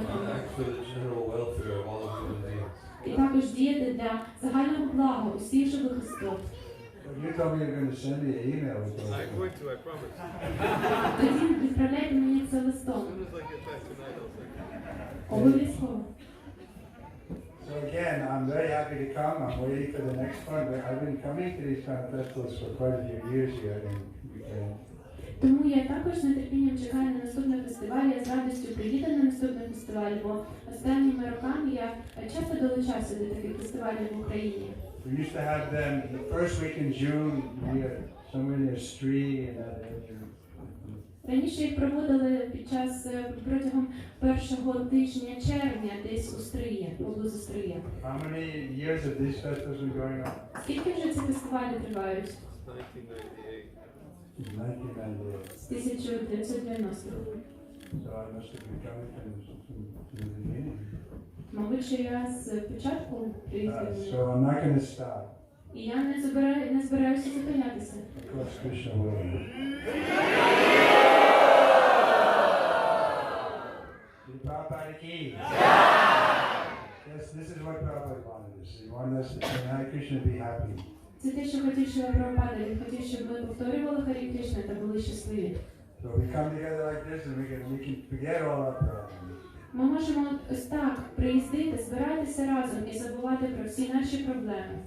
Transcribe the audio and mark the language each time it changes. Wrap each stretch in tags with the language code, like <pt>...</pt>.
<en>Act for the general welfare of all human beings.</en> <uk>І також діяти для загального блага усіх живих істот.</uk> <en>Well, you told me you're going to send me an email with those. I'm going to, I promise.</en> <uk>Тоді відправляйте мені це листом.</uk> <en>As soon as I get back tonight, I'll send you.</en> <uk>Обов'язково.</uk> <en>So again, I'm very happy to come. I'm waiting for the next one. But I've been coming to these kind of festivals for quite a few years here in Ukraine.</en> <uk>Тому я також з нетерпінням чекаю на наступний фестиваль. Я з радістю приїду на наступний фестиваль, бо останніми роками я часто долучався до таких фестивалів в Україні.</uk> <en>We used to have them the first week in June near somewhere near Stree in that area.</en> <uk>Раніше їх проводили протягом першого тижня червня, десь у Стриї, поблизу Стрия.</uk> <en>How many years have these festivals been going on?</en> <uk>Скільки вже ці фестивалі тривають? 1998. 1998. З 1990-х.</uk> <en>So I must have been coming from the beginning.</en> <uk>Мабуть, що я з початку приїздила.</uk> <en>So I'm not going to stop.</en> <uk>І я не збираюся зупинятися.</uk> <en>Of course, Krishna will. Prabhupada ki. Yes, this is what Prabhupada wanted us. He wanted us to say Hare Krishna, be happy.</en> <uk>Це те, що хотів Шрила Прабхупада. Він хотів, щоб ми повторювали Харі Кришна та були щасливі.</uk> <en>So we come together like this and we can forget all our problems.</en> <uk>Ми можемо ось так приїздити, збиратися разом і забувати про всі наші проблеми.</uk>